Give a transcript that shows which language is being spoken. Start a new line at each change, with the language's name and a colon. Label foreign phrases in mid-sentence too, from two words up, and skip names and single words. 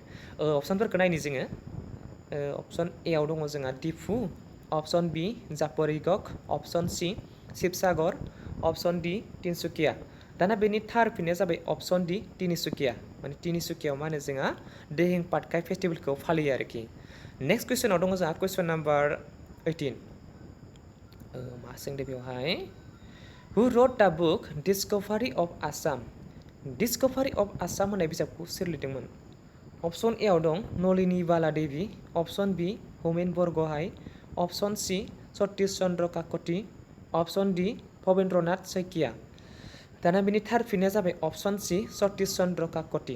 Bodo: अप्शनफोरखौ नायनि जोङो
English: option A
Bodo: आव दङ जोंहा दिफु
English: option B
Bodo: जापरिगक
English: option C
Bodo: शिबसागर
English: option D
Bodo: तिनसुकिया दाना बेनि थार फिननाया जाबाय
English: option D
Bodo: तिनसुकिया माने तिनसुकियाव मा होनो जोंहा दिहिं पाटकाई फेस्टिवलखौ फालियो आरोखि
English: next question-ao
Bodo: दङ जोंहा
English: question number 18
Bodo: मा सोंदों बेवहाय
English: Who wrote the book Discovery of Assam?
Bodo: Discovery of Assam होननाय बिजाबखौ सोर लिरदोंमोन
English: option A
Bodo: आव दं नलिनी बाला देवी,
English: option B
Bodo: होमेन बरग'हाइ,
English: option C
Bodo: सतीश चन्द्र काकति,
English: option D
Bodo: भबेन्द्रनाथ शइकिया। दाना बिनि थार फिननाया जाबाय
English: option C
Bodo: सतीश चन्द्र काकति।